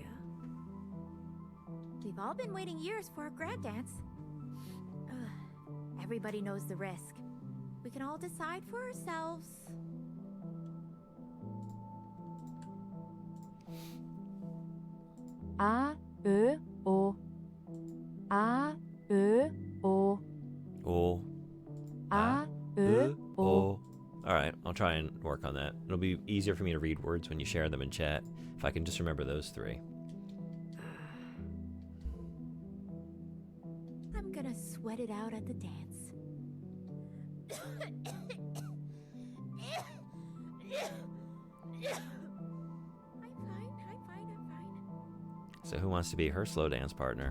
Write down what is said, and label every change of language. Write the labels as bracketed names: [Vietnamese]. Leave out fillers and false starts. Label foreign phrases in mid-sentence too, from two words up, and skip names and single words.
[English] We've all been waiting years for a grad dance. Ugh, everybody knows the risk. We can all decide for ourselves. A, Ö, O, A, Ö, O. O. A, Ö, O. O. Alright, I'll try and work on that. It'll be easier for me to read words when you share them in chat, if I can just remember those three. I'm gonna sweat it out at the dance. So who wants to be her slow dance partner?